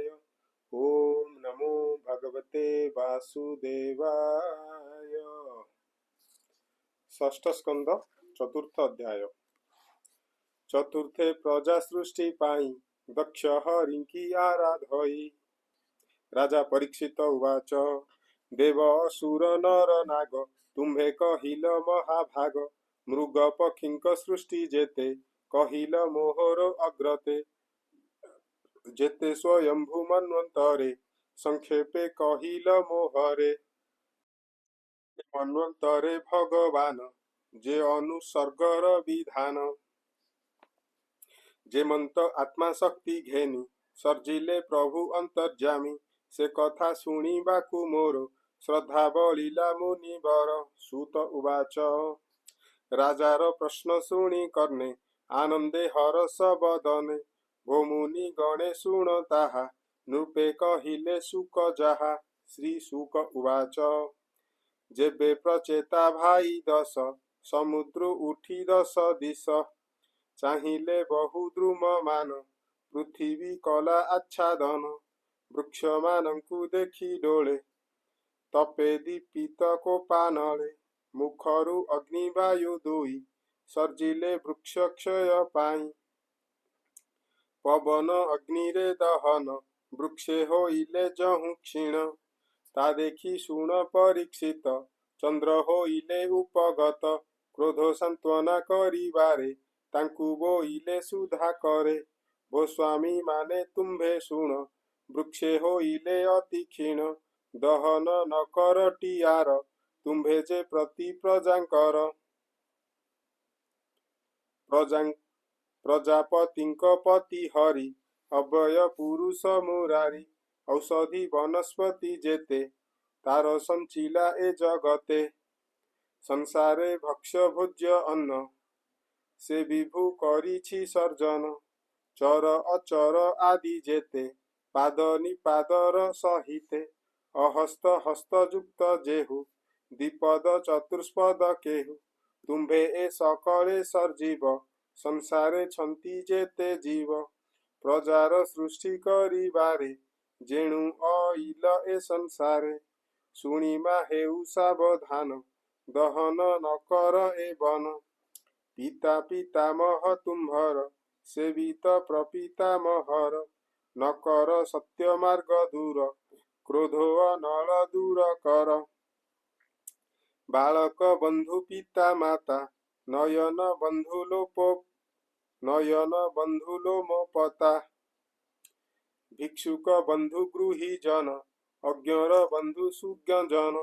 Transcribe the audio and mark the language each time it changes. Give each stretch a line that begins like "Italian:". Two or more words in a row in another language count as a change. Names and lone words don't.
Sanskrit: ओम नमो भगवते वासुदेवाय।
Odia: ଷଷ୍ଠ ସ୍କନ୍ଦ ଚତୁର୍ଥ ଅଧ୍ୟାୟ। ଚତୁର୍ଥେ ପ୍ରଜା ସୃଷ୍ଟି ପାଇ ଦକ୍ଷ ହରିଙ୍କି ଆରାଧଇ। ରାଜା ପରୀକ୍ଷିତ ଉବାଚ ଦେବ ଅସୁର ନର ନାଗ ତୁମ୍ଭେ କହିଲ ମହାଭାଗ। ମୃଗ ପକ୍ଷୀଙ୍କ ସୃଷ୍ଟି ଯେତେ କହିଲ ମୋହର ଅଗ୍ରତେ। ଯେତେ ସ୍ୱୟମ୍ଭୂ ମନ୍ୱନ୍ତରେ ସଂକ୍ଷେପେ କହିଲ ମୋହରେ। ମନ୍ୱନ୍ତରେ ଭଗବାନ ଯେ ଅନୁସର୍ଗର ବିଧାନ। ଯେମନ୍ତ ଆତ୍ମା ଶକ୍ତି ଘେନି ସର୍ଜିଲେ ପ୍ରଭୁ ଅନ୍ତର୍ଯାମୀ। ସେ କଥା ଶୁଣିବାକୁ ମୋର ଶ୍ରଦ୍ଧା ବଳିଲା ମୁନିବର। ସୂତ ଉବାଚ ରାଜାର ପ୍ରଶ୍ନ ଶୁଣି କର୍ଣ୍ଣେ ଆନନ୍ଦେ ହରଷ ବଦନେ। ଭୋ ମୁନି ଗଣେ ଶୁଣ ତାହା ନୃପେ କହିଲେ ଶୁକ ଯାହା। ଶ୍ରୀ ଶୁକ ଉବାଚ ଯେବେ ପ୍ରଚେତା ଭାଇ ଦଶ ସମୁଦ୍ର ଉଠି ଦଶ ଦିଶ। ଚାହିଁଲେ ବହୁ ଦ୍ରୁମ ମାନ ପୃଥ୍ୱୀ କଲା ଆଚ୍ଛାଦନ। ବୃକ୍ଷ ମାନଙ୍କୁ ଦେଖି ଡୋଳେ ତପେ ଦୀପିତ କୋପାନଳେ। ମୁଖରୁ ଅଗ୍ନିବାୟୁ ଦୁଇ ସର୍ଜିଲେ ବୃକ୍ଷ କ୍ଷୟ ପାଇ। ପବନ ଅଗ୍ନିରେ ଦହନ ବୃକ୍ଷେ ହୋଇଲେ ଯହୁ କ୍ଷୀଣ। ତା ଦେଖି ଶୁଣ ପରୀକ୍ଷିତ ଚନ୍ଦ୍ର ହୋଇଲେ ଉପଗତ। କ୍ରୋଧ ସାନ୍ତ୍ୱନା କରିବାରେ ତାଙ୍କୁ ବୋଇଲେ ସୁଧା କରେ। ଭୋ ସ୍ୱାମୀ ମାନେ ତୁମ୍ଭେ ଶୁଣ ବୃକ୍ଷେ ହୋଇଲେ ଅତି କ୍ଷୀଣ। ଦହନ ନ କର ଟିୟାର ତୁମ୍ଭେ ଯେ ପ୍ରତି ପ୍ରଜାଙ୍କର। ପ୍ରଜାପତିଙ୍କ ପତି ହରି ଅବ୍ୟୟ ପୁରୁଷ ମୁରାରି। ଔଷଧି ବନସ୍ପତି ଯେତେ ତାର ସଞ୍ଚିଲା ଏ ଜଗତେ। ସଂସାରେ ଭକ୍ଷ୍ୟ ଭୋଜ୍ୟ ଅନ୍ନ ସେ ବିଭୁ କରିଛି ସର୍ଜନ। ଚର ଅଚର ଆଦି ଯେତେ ପାଦ ନିପାଦର ସହିତେ। ଅହସ୍ତ ହସ୍ତଯୁକ୍ତ ଯେହୁ ଦ୍ୱିପଦ ଚତୁଷ୍ପଦ କେହୁ। ତୁମ୍ଭେ ଏ ସକଳେ ସର୍ଜୀବ ସଂସାରେ ଛନ୍ତି ଯେତେ ଜୀବ। ପ୍ରଜାର ସୃଷ୍ଟି କରିବାରେ ଯେଣୁ ଅଇଲ ଏ ସଂସାରେ। ଶୁଣିମା ହେଉ ସାବଧାନ ଦହନ ନ କର ଏ ବନ। ପିତା ପିତାମହ ତୁମ୍ଭର ସେବିତ ପ୍ରପିତାମହର। ନ କର ସତ୍ୟ ମାର୍ଗ ଦୂର କ୍ରୋଧୋ ନଳ ଦୂର କର। ବାଳକ ବନ୍ଧୁ ପିତା ମାତା ନୟନ ବନ୍ଧୁ ଲୋମପତା। ଭିକ୍ଷୁକ ବନ୍ଧୁ ଗୃହୀ ଜନ ଅଜ୍ଞର ବନ୍ଧୁ ସୁଜ୍ଞଜନ।